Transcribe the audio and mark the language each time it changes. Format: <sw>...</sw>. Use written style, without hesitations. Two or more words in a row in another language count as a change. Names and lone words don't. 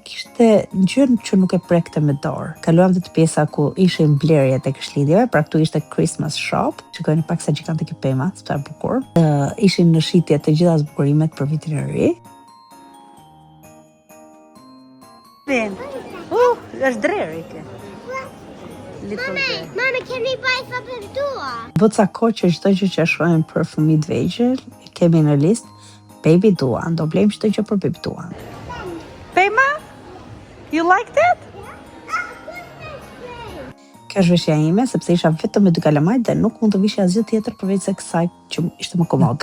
<sq>kishte ngjyrë që nuk e prekte me dorë. Kaluam dhe të pjesa ku ishin blerjet e Krishtlindjeve, pra këtu ishte</sq> <en>Christmas shop.</en> <sq>Shikojeni pak sa gjigante kjo pema, sa e bukur. Ishin në shitje të gjitha zbukurimet për vitin e ri. Është dreri kë.</sq> <en>Mama, can we buy something door?</en> <sq>Bëca kohë që çdo gjë që shohim për fëmijët vegjël, kemi në listë Baby Duan, do blejmë çdo gjë për Baby Duan. Pema?</sq> <en>You liked it?</en> <sq>Kjo është veshja ime, sepse isha vetëm me 2 kalamajt dhe nuk mund të vishja asgjë tjetër përveç se kësaj që ishte më komod.</sq>